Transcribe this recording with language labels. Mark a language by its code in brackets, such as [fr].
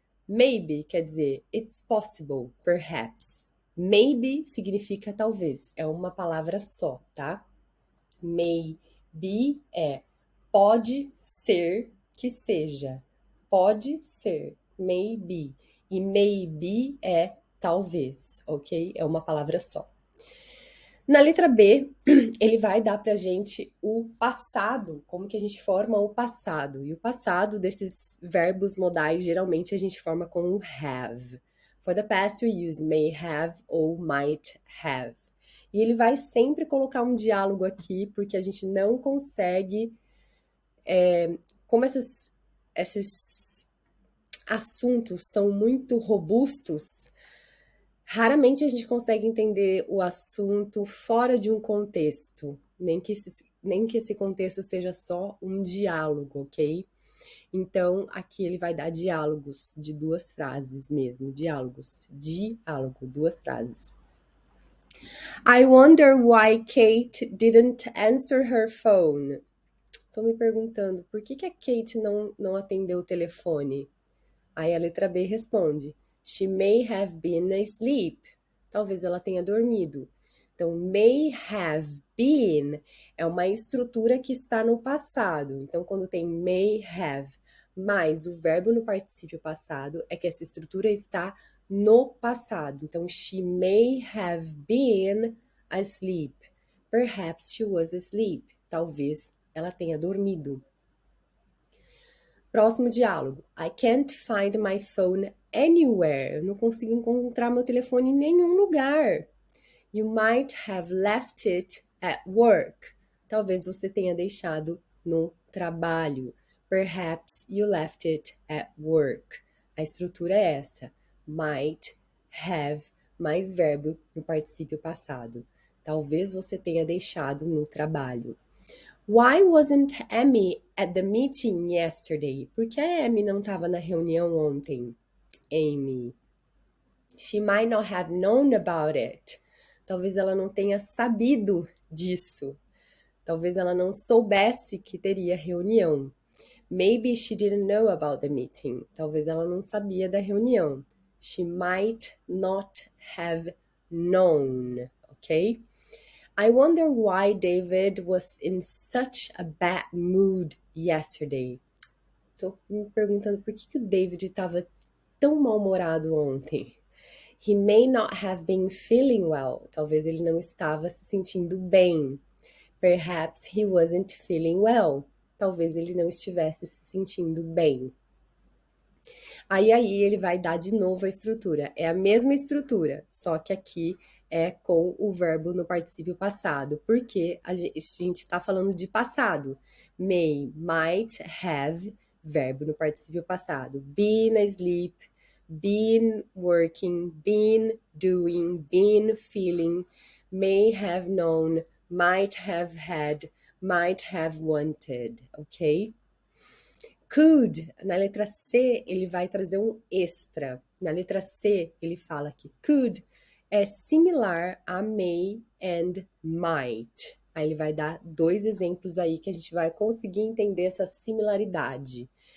[en] Maybe [pt] quer dizer [en] it's possible, perhaps. [pt] Maybe significa talvez, é uma palavra só, tá? Maybe é pode ser que seja. Pode ser, maybe. E maybe é talvez, ok? É uma palavra só. Na letra B, ele vai dar pra gente o passado, como que a gente forma o passado. E o passado desses verbos modais, geralmente a gente forma com o have. [en] For the past, we use may have ou might have. [pt] E ele vai sempre colocar um diálogo aqui, porque a gente não consegue... como esses assuntos são muito robustos, raramente a gente consegue entender o assunto fora de um contexto, nem que esse contexto seja só um diálogo, ok? Então, aqui ele vai dar diálogos de duas frases mesmo, diálogo, duas frases. [en] I wonder why Kate didn't answer her phone. [pt] Tô me perguntando, por que a Kate não atendeu o telefone? Aí a letra B responde, [en] she may have been asleep. [pt] Talvez ela tenha dormido. Então, may have been é uma estrutura que está no passado. Então, quando tem may have mais o verbo no particípio passado, é que essa estrutura está no passado. [en] Então, she may have been asleep. Perhaps she was asleep. [pt] Talvez ela tenha dormido. Próximo diálogo. [en] I can't find my phone anywhere. [pt] Eu não consigo encontrar meu telefone em nenhum lugar. [en] You might have left it at work. [pt] Talvez você tenha deixado no trabalho. [en] Perhaps you left it at work. [pt] A estrutura é essa. Might have mais verbo no particípio passado. Talvez você tenha deixado no trabalho. [en] Why wasn't Amy at the meeting yesterday? [pt] Por que a Amy não estava na reunião ontem? Amy. [en] She might not have known about it. [pt] Talvez ela não tenha sabido disso. Talvez ela não soubesse que teria reunião. [en] Maybe she didn't know about the meeting. [pt] Talvez ela não sabia da reunião. [en] She might not have known, ok? I wonder why David was in such a bad mood yesterday. [pt] Tô me perguntando por que o David estava tão mal-humorado ontem. [en] He may not have been feeling well. [pt] Talvez ele não estava se sentindo bem. [en] Perhaps he wasn't feeling well. [pt] Talvez ele não estivesse se sentindo bem. Aí ele vai dar de novo a estrutura. É a mesma estrutura, só que aqui é com o verbo no particípio passado, porque a gente está falando de passado. May, might, have, verbo no particípio passado. [en] Been asleep, been working, been doing, been feeling, may have known, might have had, might have wanted, ok? [pt] Could, na letra C, ele vai trazer um extra. Na letra C, ele fala que could é similar a may and might. Aí ele vai dar dois exemplos aí que a gente vai conseguir entender essa similaridade.